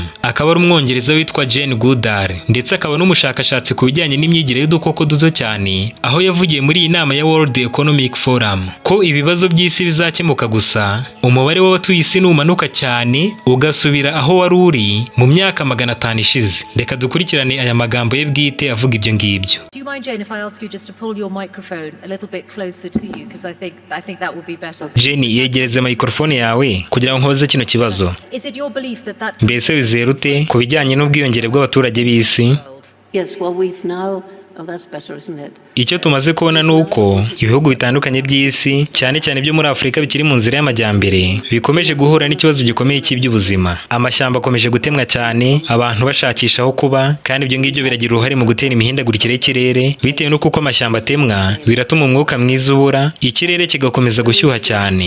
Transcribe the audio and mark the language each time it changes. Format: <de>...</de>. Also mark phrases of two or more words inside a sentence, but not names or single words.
<rw>Akaba ari umwongereza witwa Jane Goodall ndetse akaba n'umushakashatsi ku bijyanye n'imyigire y'udukoko duto cyane, aho yavugiye muri iyi nama ya World Economic Forum ko ibibazo by'isi bizakemuka gusa umubare w'abatuye isi numanuka cyane ugasubira aho wari uri mu myaka 500 ishize. Reka dukurikirane aya magambo ye bwite avuga ibyo ngibyo.</rw> <en>Do you mind, Jane, if I ask you just to pull your microphone a little bit closer to you, because I think that would be better. Jane,</en> <rw>yegereze microphone yawe kugira ngo nkoze kino kibazo.</rw> <en>Is it your belief that</en> <rw>mbese wizera ute ku bijyanye n'ubwiyongere bw'abaturage b'isi?</rw> <en>Yes, well, we've now that's better, isn't it?</en> <rw>Icyo tumaze kubona nuko ibihugu bitandukanye by'isi cyane cyane byo muri Afurika bikiri mu nzira y'amajyambere bikomeje guhura n'ikibazo gikomeye cy'iby'ubuzima. Amashyamba akomeje gutemwa cyane, abantu bashakisha aho kuba, kandi ibyo ngibyo biragira uruhare mu gutera imihindagurikire y'ikirere. Bitewe n'uko amashyamba atemwa biratuma umwuka mwiza ubura, ikirere kigakomeza gushyuha cyane.</rw>